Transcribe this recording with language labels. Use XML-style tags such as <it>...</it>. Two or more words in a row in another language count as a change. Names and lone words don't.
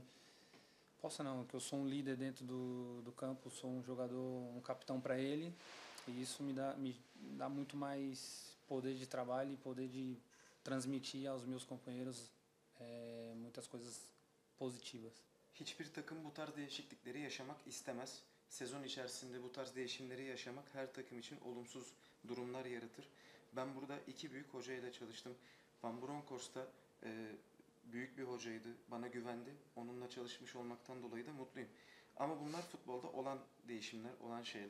<pt>Posso não, que eu sou um líder dentro do campo, sou um jogador, um capitão para ele. E isso me dá muito mais poder de trabalho e poder de transmitir aos meus companheiros muitas coisas positivas.</pt> <tr>Hiçbir takım bu tarz değişiklikleri yaşamak istemez. Sezon içerisinde bu tarz değişimleri yaşamak her takım için olumsuz durumlar yaratır. Ben burada iki büyük hocayla çalıştım. Van Bronckhorst da büyük bir hocaydı, bana güvendi. Onunla çalışmış olmaktan dolayı da mutluyum. Ama bunlar futbolda olan değişimler, olan şeyler.</tr>